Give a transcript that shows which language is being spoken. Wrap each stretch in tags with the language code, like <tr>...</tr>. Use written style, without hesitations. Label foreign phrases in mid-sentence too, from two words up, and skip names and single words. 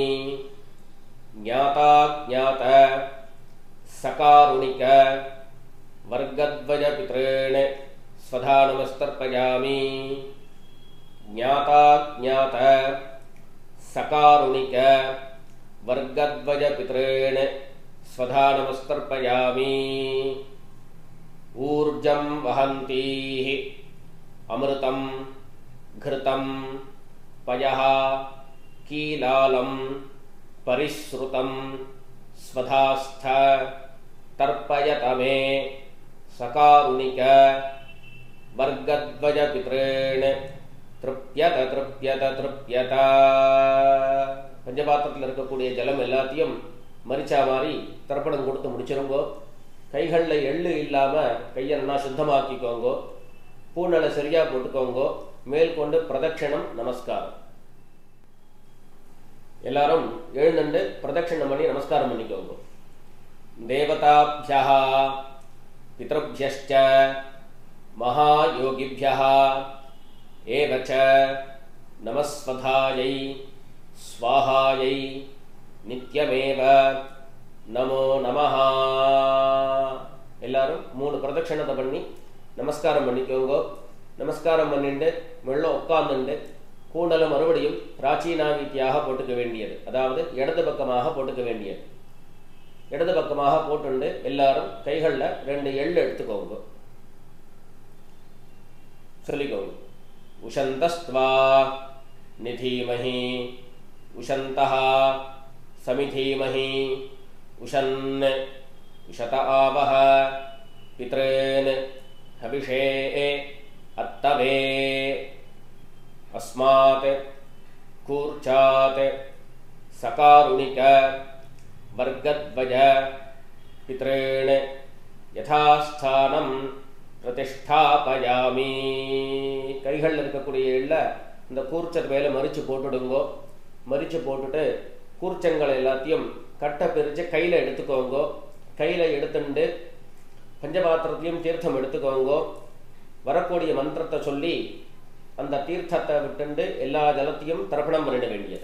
<sa>ज्ञाता ज्ञात सकारुणिक वर्गद्वज पितॄन् स्वधानमस्तर्पयामि. ज्ञाता ज्ञात सकारुणिक वर्गद्वज पितॄन् स्वधानमस्तर्पयामि. ऊर्जं वहन्तीः अमृतं घृतं पयः कीलालं परिश्रुतं स्वधास्थ तर्पयत मे सकारुणिक वर्गद्वज पितॄन् तृप्यत तृप्यत तृप्यत.</sa> <ta>பஞ்சபாத்திரத்தில் இருக்கக்கூடிய ஜலம் எல்லாத்தையும் மரிச்சா மாதிரி தர்ப்பணம் கொடுத்து முடிச்சிருங்கோ. கைகளில் எள்ளு இல்லாமல் கையை நல்லா சுத்தமாக்கிக்கோங்கோ. பூனலை சரியாக போட்டுக்கோங்கோ. மேல் கொண்டு பிரதட்சணம் நமஸ்காரம். எல்லாரும் எழுந்துண்டு பிரதட்சணம் பண்ணி நமஸ்காரம் பண்ணிக்கோங்க.</ta> <sa>देवताभ्यः पितृभ्यश्च महायोगिभ्यः एव च नमस्वधायै स्वाहायै नित्यमेव नमो नमः.</sa> <ta>எல்லாரும் 3 பிரதட்சணத்தை பண்ணி நமஸ்காரம் பண்ணிக்கோங்க. நமஸ்காரம் பண்ணிட்டு மெல்ல உட்கார்ந்துட்டு கூண்டலை மறுபடியும் பிராச்சீனாவித்தியாக போட்டுக்க வேண்டியது, அதாவது இடது பக்கமாக போட்டுக்க வேண்டியது. இடது பக்கமாக போட்டுண்டு எல்லாரும் கைகளில் 2 எள்ளு எடுத்துக்கோங்க. சொல்லிக்கோங்க.</ta> <sa>उशन्तस्त्वा निधीमहि उशन्तः समिधीमहि उशन् उशत आवह पितॄन् हविषे अत्तवे अस्मात् कूर्चात् सकारुणिक वर्गद्वय पितॄन् यथास्थानं प्रतिष्ठापयामि.</sa> <ta>கைகளில் இருக்கக்கூடிய எள்ள இந்த கூர்ச்சர் மேலே மறித்து போட்டுடுங்கோ. மறித்து போட்டுட்டு கூர்ச்சங்களை எல்லாத்தையும் கட்டை பிரித்து கையில் எடுத்துக்கோங்கோ. கையில் எடுத்துட்டு பஞ்சபாத்திரத்தையும் தீர்த்தம் எடுத்துக்கோங்கோ. வரக்கூடிய மந்திரத்தை சொல்லி அந்த தீர்த்தத்தை விட்டுண்டு எல்லா ஜலத்தையும் தர்ப்பணம் பண்ணிட வேண்டியது.</ta>